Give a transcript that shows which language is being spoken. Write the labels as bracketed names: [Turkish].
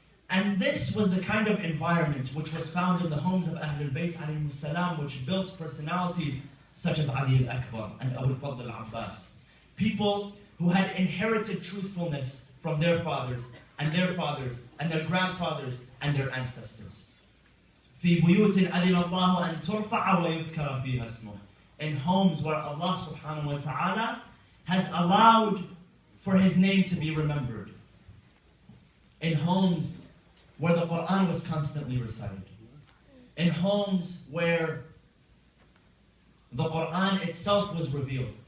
[English] And this was the kind of environment which was found in the homes of Ahlul Bayt alayhi salam, which built personalities such as Ali al-Akbar and Abu al-Fadl al-Abbas. People who had inherited truthfulness from their fathers and their fathers and their grandfathers and their ancestors. [Arabic] في بيوت أذن الله أن ترفع ويذكر فيها اسمه. [English] In homes where Allah subhanahu wa ta'ala has allowed for His name to be remembered. In homes where the Quran was constantly recited. In homes where the Quran itself was revealed.